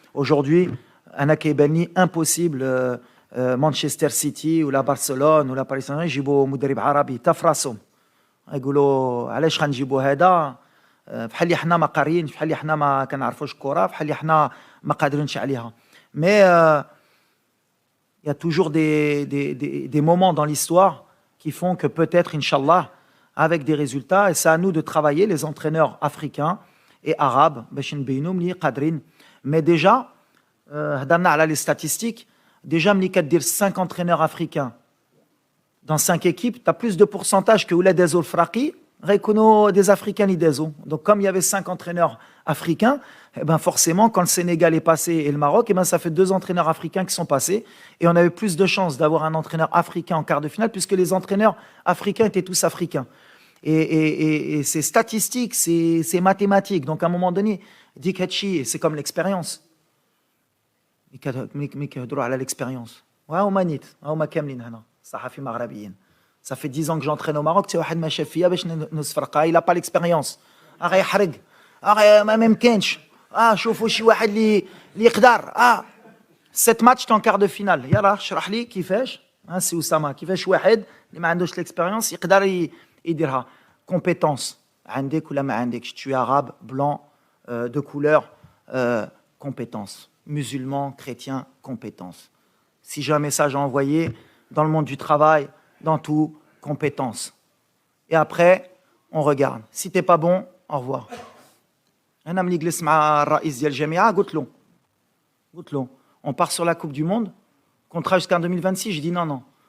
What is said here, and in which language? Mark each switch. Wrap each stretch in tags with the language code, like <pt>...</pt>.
<ar>Aujourd'hui, انا كيبان لي impossible مانشستر سيتي ولا برشلونه ولا باريس سان جيرمان يجيبوا مدرب عربي تا فراسهم. يقولوا علاش غنجيبوا هذا بحال اللي حنا ما قاريينش بحال اللي حنا ما كنعرفوش الكره بحال اللي حنا ما قادرينش عليها.</ar> <fr>مي il y a toujours des moments dans l'histoire qui font que peut-être inchallah avec des résultats, et c'est à nous de travailler les entraîneurs africains et arabes</fr> <ar>باش نبينوا ملي قادرين. مي ديجا هضرنا على لي statistiques.</ar> <fr>Déjà,</fr> <ar>ملي كدير</ar> <fr>5 entraîneurs africains dans 5 équipes, tu as plus de pourcentage que</fr> <ar>ولاد دازو الفراقي غيكونوا</ar> <fr>des africains</fr> <ar>اللي دازو.</ar> <fr>Donc comme il y avait 5 entraîneurs africains, eh ben forcément quand le Sénégal est passé et le Maroc, eh ben ça fait 2 entraîneurs africains qui sont passés et on avait plus de chances d'avoir un entraîneur africain en quart de finale puisque les entraîneurs africains étaient tous africains. Et c'est statistique, c'est mathématique. Donc à un moment donné,</fr> <ar>dik hatchi,</ar> <fr>c'est comme l'expérience.</fr> <ar>ملي كيهضروا على ليكسبيريونس وهما نيت هما كاملين هنا صحفي مغربيين.</ar> <fr>Ça fait 10 ans que j'entraîne au Maroc.</fr> <ar>حتى واحد ما شاف فيا باش نصفرقها.</ar> <fr>Il a pas l'expérience.</fr> <ar>غيحرق. ما ممكنش. شوفوا شي واحد اللي يقدر.</ar> <fr>7 ماتش en quart de finale.</fr> <ar>يلا اشرح لي كيفاش. سي اسامه كيفاش واحد اللي ما عندوش l'expérience يقدر يديرها. Compétence. عندك ولا ما عندكش.</ar> <fr>Tu es arabe, blanc, de couleur, compétence. Musulmans, chrétiens, compétences. Si j'ai un message à envoyer dans le monde du travail, dans tout, compétences. Et après, on regarde. Si t'es pas bon, au revoir.</fr> <ar>أنا ملي جلست مع الرئيس ديال الجامعة قلت له</ar> <fr>on part sur la Coupe du Monde, contrat jusqu'en 2026. Je dis non.</fr>